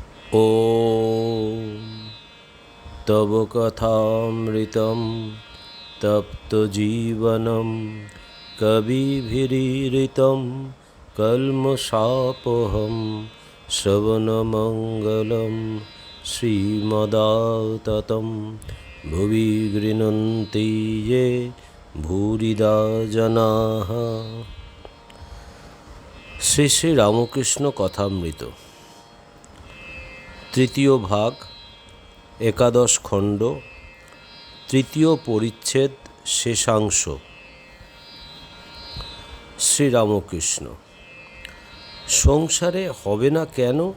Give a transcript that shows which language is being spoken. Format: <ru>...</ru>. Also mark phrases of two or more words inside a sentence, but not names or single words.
<sa>ॐ तव कथामृतं तप्तजीवनं कविभिरीरितं कल्मषापहं श्रवणमङ्गलं श्रीमदाततं भुवि गृह्णन्ति ये भूरिदा जनाः।</sa> <bn>শ্রী শ্রী রামকৃষ্ণ কথামৃত তৃতীয় ভাগ, একাদশ খণ্ড, তৃতীয় পরিচ্ছেদ, শেষাংশ। শ্রীরামকৃষ্ণ: সংসারে হবে না কেন?</bn>